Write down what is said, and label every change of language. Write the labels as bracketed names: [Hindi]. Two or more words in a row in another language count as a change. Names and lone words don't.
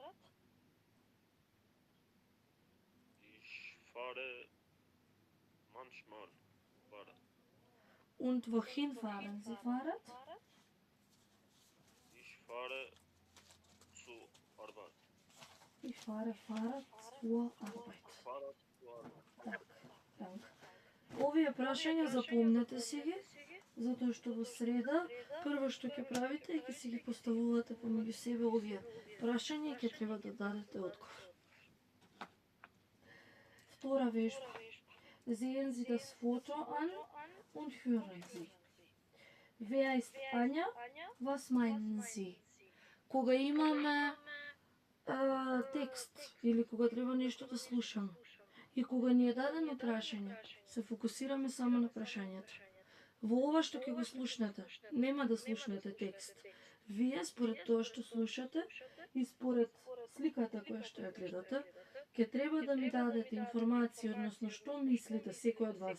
[German] Ich fahre manchmal Fahrrad. Und wohin fahren Sie Fahrrad? Ich fahre zur Arbeit. Ich fahre Fahrrad zur Arbeit. Fahrrad zur Arbeit. Dank. [Macedonian] Овие прашања запомнете си ги, затоа што во среда прво што ќе правите е ќе си ги поставувате помеѓу себе овие прашања и ќе треба да дадете одговор. Втора вежба. [German] Sehen Sie das Foto an und hören Sie. Wer ist Anja? Was meinen Sie? [Macedonian] Кога имаме текст или кога треба нешто да слушаме и кога ни е дадено прашање, се фокусираме само на прашањето. Во ова што ќе го слушнете, нема да слушнете текст. Вие според тоа што слушате и според сликата која што ја гледате, ќе треба да ми дадете информација, односно што мислите секој од вас.